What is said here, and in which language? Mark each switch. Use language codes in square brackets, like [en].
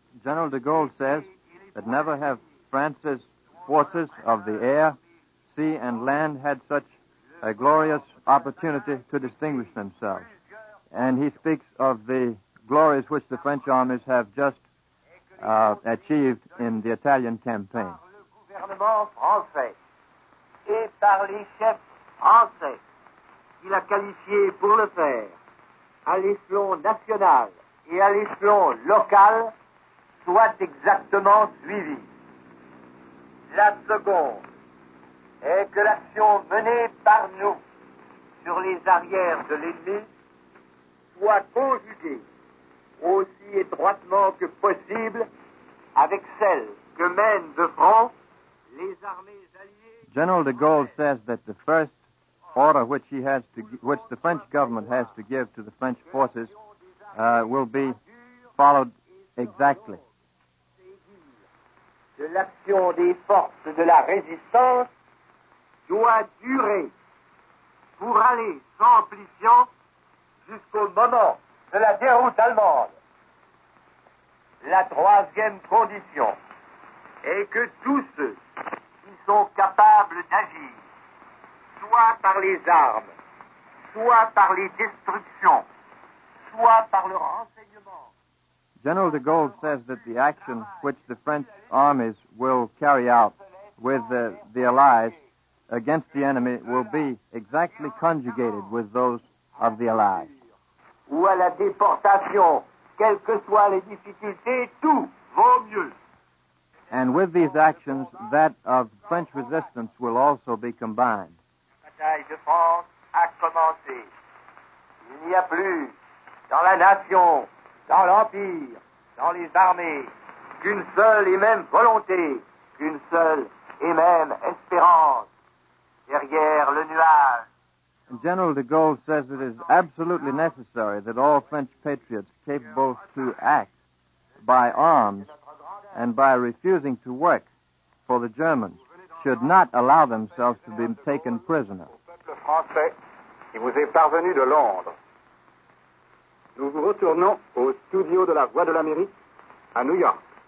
[en] General de Gaulle says that never have France's forces of the air, sea, and land had such a glorious opportunity to distinguish themselves. And he speaks of the glories which the French armies have just achieved in the Italian campaign. [fr] Par le gouvernement français et par les chefs français qu'il a qualifiés pour le faire, à l'échelon national et à l'échelon local, soit exactement suivie. La seconde est que l'action menée par nous sur les arrières de l'ennemi soit conjuguée aussi étroitement que possible avec celle que mènent de front les armées alliées. [en] General de Gaulle says that the first order which the French government has to give to the French forces will be followed exactly. [fr] De l'action des forces de la résistance doit durer pour aller sans amplifiant jusqu'au moment de la déroute allemande. La troisième condition est que tous ceux qui sont capables d'agir, soit par les armes, soit par les destructions, soit par le renseignement. [en] General de Gaulle says that the action which the French armies will carry out with the Allies against the enemy will be exactly conjugated with those of the Allies. [fr] Ou à la déportation, quelles que soient les difficultés, tout vaut mieux. [en] And with these actions, that of French resistance will also be combined. [fr] La bataille de France a commencé. Il n'y a plus dans la nation, dans l'Empire, dans les armées, qu'une seule et même volonté, qu'une seule et même espérance. Derrière le nuage. [en] And General de Gaulle says it is absolutely necessary that all French patriots capable to act by arms and by refusing to work for the Germans should not allow themselves to be taken prisoner. [fr] Peuple français qui vous est parvenu de Londres. Nous vous retournons au studio de la Voix de l'Amérique à New York.